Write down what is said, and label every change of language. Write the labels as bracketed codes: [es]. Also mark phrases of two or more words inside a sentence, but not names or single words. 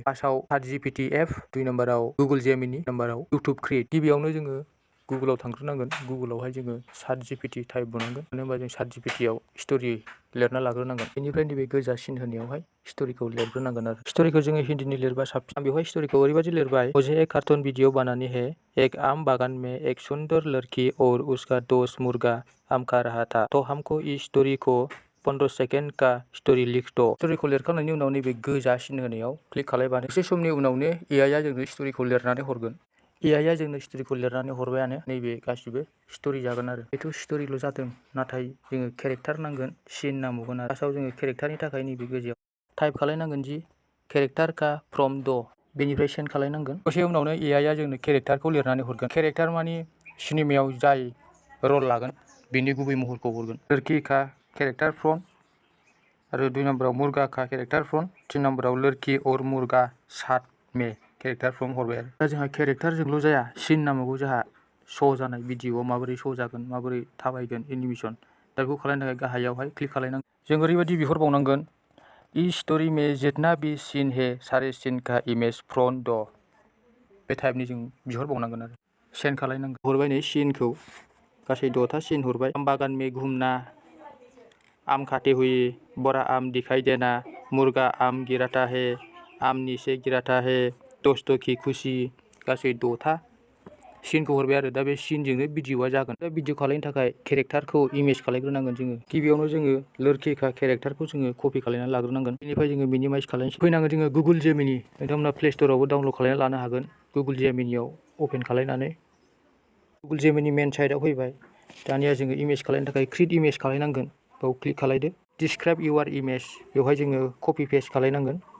[brx] फार्स्टआव ChatGPT एप, 2 नाम्बाराव गुगोल जेमिनि, नाम्बाराव इउटुब क्रिएट। गिबियावनो जोङो गुगोलाव थांग्रोनांगोन। गुगोलावहाय जोङो ChatGPT टाइप बुंनांगोन। मानो होनबा जों ChatGPTआव स्ट'रि लिरना लाग्रोनांगोन। बेनिफ्राय नैबे गोजा सिन होनायावहाय स्ट'रिखौ लिरग्रोनांगोन आरो स्ट'रिखौ जोङो हिन्दीनि लिरबा साबसिन। आं बेवहाय स्ट'रिखौ ओरैबायदि लिरबाय, [hi] मुझे एक कार्टून वीडियो बनानी है। एक आम बागान में एक सुंदर लड़की और उसका दोस्त मुर्गा आम खा रहा था, तो हमको इस स्टोरी को 15 सेकेंड का स्टोरी लिख दो। [brx] स्टोरीखौ लिरखांनायनि उनाव नैबे गोजा सिन होनायाव क्लिक खालामबानो एसे समनि उनावनो AI आ जोंनो स्टोरीखौ लिरनानै हरगोन। AI आ जोंनो स्टोरीखौ लिरनानै हरबायानो नैबे गासिबो स्टोरी जागोन आरो बेथ' स्टोरील' जादों, नाथाय जोङो केरेक्टार नांगोन, सिन नांबावगोन आरो फार्स्टआव जोङो केरेक्टारनि थाखाय नैबे गोजायाव टाइप खालामनांगोन [hi] जि केरेक्टार का फ्रम द, [brx] बेनिफ्राय सेन्ड खालामनांगोन। दसे उनावनो AI आ जोंनो केरेक्टारखौ लिरनानै हरगोन। केरेक्टार मानि सिनेमायाव जाय रल लागोन बिनि गुबै महरखौ हरगोन। [hi] लड़की का केरेक्टार फ्रम, [brx] आरो 2 नाम्बाराव [hi] मुर्गा का केरेक्टार फ्रम, [brx] 3 नाम्बाराव [hi] लड़की और मुर्गा साथ में केरेक्टार फ्रम [brx] हरबाय आरो दा जोंहा केरेक्टारजोंल' जाया, सिन नांबावगौ जोंहा श' जानाय भिडिअ'आव माबोरै श' जागोन, माबोरै थाबायगोन एनिमेसन। दा बेखौ खालामनो थाखाय गाहायावहाय क्लिक खालामनांगोन। जों ओरैबायदि बिहरबावनांगोन, [hi] इस स्टोरी में जितना भी सीन है सारे सीन का इमेज फ्रम द, [brx] बे टाइपनि जों बिहरबावनांगोन आरो सेन्ड खालामनांगोन। हरबाय नै सिनखौ गासै 6था सिन हरबाय। [hi] आम बागान में घूमना, आम खाते हुए, बड़ा आम दिखाई देना, मुर्गा आम गिराता है, आम नीचे गिराता है, दोस्तों की खुशी, [brx] गासै 6था सिनखौ हरबाय आरो दा बे सिनजोंनो भिडिअआ जागोन। दा भिडिअ खालामनो थाखाय केरेक्टारखौ इमेज खालामग्रोनांगोन जोङो। गिबियावनो जोङो [hi] लड़की का [brx] केरेक्टारखौ जोङो कपि खालामनानै लाग्रोनांगोन। बेनिफ्राय जोङो मिनिमाइज खालामनोसै। फैनांगोन जोङो गुगोल जेमिनि। नोंथांमोना प्ले स्ट'रावबो डाउनलड खालामना लानो हागोन। गुगोल जेमिनियाव अपेन खालामनानै गुगोल जेमिनि [en] main site [brx] फैबाय। दानिया जोङो इमेज खालामनो थाखाय [en] create image [brx] खालामनांगोन। बेयाव क्लिक खालामदो। [en] describe your image, [brx] बेवहाय जोङो कपि पेस्ट खालामनांगोन।